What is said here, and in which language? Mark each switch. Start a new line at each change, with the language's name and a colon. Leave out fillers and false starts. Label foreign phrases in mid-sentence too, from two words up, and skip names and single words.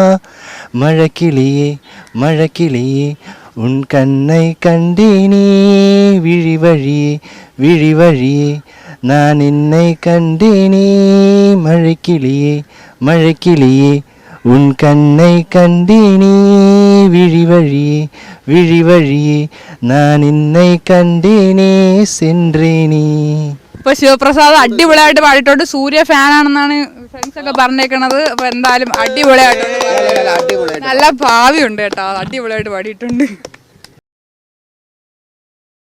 Tamil: மழக்கிளியே மழக்கிளியே உன் கண்ணை கண்டேனே, விழி வழியே விழி வழியே நான் என்னை கண்டேனே. மழைக்கிளியே மழைக்கிளியே உன் கண்ணை கண்டேனே, விழி வழியே விழி வழியே நான் என்னை கண்டேனே சென்றேனே.
Malayalam: ഇപ്പൊ ശിവപ്രസാദ് അടിപൊളിയായിട്ട് പാടിയിട്ടുണ്ട്. സൂര്യ ഫാൻ ആണെന്നാണ് ഫ്രണ്ട്സ് ഒക്കെ പറഞ്ഞേക്കണത്. അപ്പൊ എന്തായാലും അടിപൊളിയായിട്ടുണ്ട്. നല്ല ഭാവിയുണ്ട് കേട്ടോ. അടിപൊളിയായിട്ട് പാടിയിട്ടുണ്ട്.